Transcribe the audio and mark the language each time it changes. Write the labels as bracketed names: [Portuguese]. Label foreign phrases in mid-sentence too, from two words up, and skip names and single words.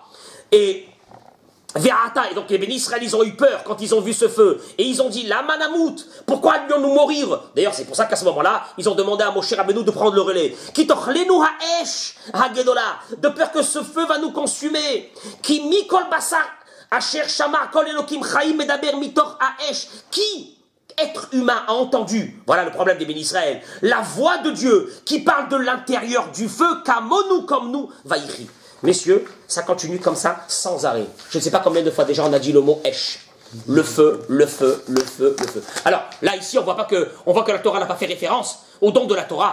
[French] Et donc les bénis Israël, ils ont eu peur quand ils ont vu ce feu. Et ils ont dit, [Hebrew] למה נמות, [French] pourquoi allions-nous mourir? D'ailleurs, c'est pour ça qu'à ce moment-là, ils ont demandé à Moshe Rabbeinu de prendre le relais. [Hebrew] כי תאכלנו האש הגדולה, [French] de peur que ce feu va nous consumer. [Hebrew] כי מי כל בשר אשר שמע קול אלוקים חיים מדבר מתוך האש. [French] Qui, être humain, a entendu, voilà le problème des bénis Israël, la voix de Dieu qui parle de l'intérieur du feu, kamonu comme nous, vaïri. Messieurs, ça continue comme ça, sans arrêt. Je ne sais pas combien de fois déjà on a dit le mot Esh. Le feu, le feu, le feu, le feu. Alors, là, ici, on voit que la Torah n'a pas fait référence au don de la Torah.